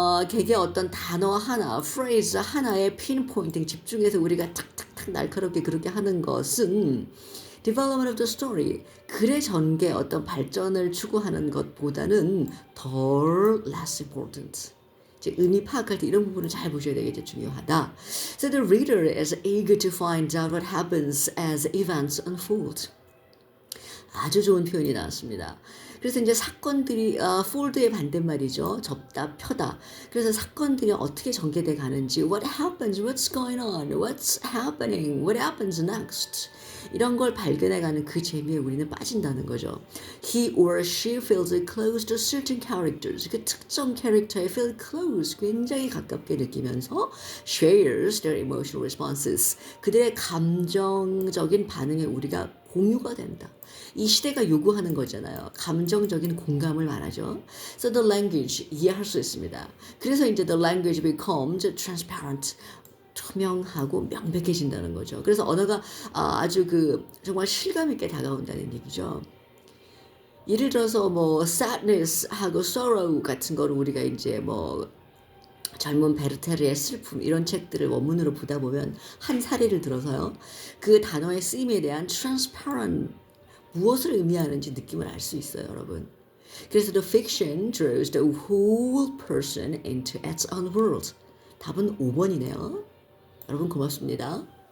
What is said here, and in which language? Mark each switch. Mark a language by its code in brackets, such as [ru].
[ko] 개개 어떤 단어 하나, phrase 하나에 pinpointing 집중해서 우리가 탁탁탁 날카롭게 그렇게 하는 것은 [en] development of the story, [ko] 글의 전개 어떤 발전을 추구하는 것보다는 덜 [en] less important. [ko] 의미 파악할 때 이런 부분을 잘 보셔야 되겠죠. 중요하다. [en] So the reader is eager to find out what happens as events unfold. [ko] 아주 좋은 표현이 나왔습니다. 그래서 이제 사건들이 fold의 반대말이죠. 접다, 펴다. 그래서 사건들이 어떻게 전개돼 가는지, [en] what happens, what's going on, what's happening, what happens next. [ko] 이런 걸 발견해가는 그 재미에 우리는 빠진다는 거죠. [en] He or she feels close to certain characters. [ko] 그 특정 캐릭터에 feel close, 굉장히 가깝게 느끼면서 [en] shares their emotional responses. [ko] 그들의 감정적인 반응에 우리가 공유가 된다. 이 시대가 요구하는 거잖아요. 감정적인 공감을 말하죠. [en] So the language, [ko] 이해할 수 있습니다. [en] 그래서 이제 the language becomes transparent. [ko] 투명하고 명백해진다는 거죠. 그래서 언어가 아주 그 정말 실감 있게 다가온다는 얘기죠. 예를 들어서 뭐 sadness 하고 sorrow 같은 거를 우리가 이제 뭐 젊은 베르테르의 슬픔 이런 책들을 원문으로 보다 보면 한 사례를 들어서요. 그 단어의 쓰임에 대한 transparent 무엇을 의미하는지 느낌을 알 수 있어요, 여러분. [en] 그래서 the fiction draws the whole person into its own world. [ko] 답은 5번이네요. 여러분 고맙습니다.